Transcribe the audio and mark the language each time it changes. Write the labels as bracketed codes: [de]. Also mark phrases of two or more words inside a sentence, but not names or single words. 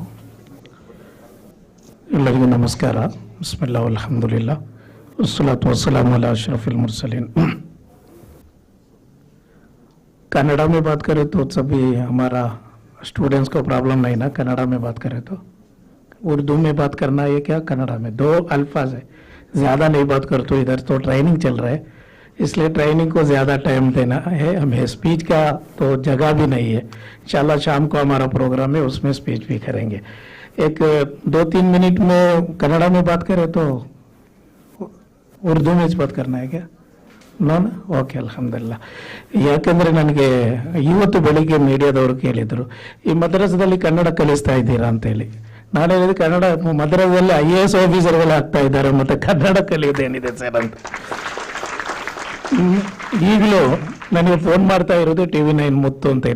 [kn] ಎಲ್ಲರಿಗೂ ನಮಸ್ಕಾರ. [ar] بسم الله الحمد لله والصلاة والسلام على أشرف المرسلين. [hi] कन्नड़ा में बात करें तो सभी हमारा स्टूडेंट्स को प्रॉब्लम नहीं ना, कन्नड़ा में बात करें तो। उर्दू में बात करना है क्या, कन्नड़ा में 2 अल्फाज है, ज़्यादा नहीं बात कर। तो इधर तो ट्रेनिंग चल रहा है, इसलिए ट्रेनिंग को ज़्यादा टाइम देना है हमें। स्पीच का तो जगह भी नहीं है। इंशाल्लाह शाम को हमारा प्रोग्राम है, उसमें स्पीच भी करेंगे। एक 2-3 मिनट में कन्नड़ा में बात करें तो उर्दू में बात करना है क्या? [en] no okay, ಅಲ್ಹಮ್ದುಲಿಲ್ಲಾ. [kn] ಯಾಕೆಂದರೆ ನನಗೆ ಇವತ್ತು ಬೆಳಿಗ್ಗೆ ಮೀಡಿಯಾದವರು ಕೇಳಿದರು, ಈ ಮದ್ರಸದಲ್ಲಿ ಕನ್ನಡ ಕಲಿಸ್ತಾ ಇದ್ದೀರಾ ಅಂತೇಳಿ. ನಾನು ಹೇಳಿದೆ, ಕನ್ನಡ ಮದ್ರಸದಲ್ಲಿ IAS ಆಫೀಸರ್ಗಳು ಆಗ್ತಾ ಇದ್ದಾರೆ, ಮತ್ತೆ ಕನ್ನಡ ಕಲಿಯೋದೇನಿದೆ ಸರ್ ಅಂತ. ಈಗಲೂ ನನಗೆ ಫೋನ್ ಮಾಡ್ತಾ ಇರೋದು TV9 ಮುತ್ತು ಅಂತೇಳಿ.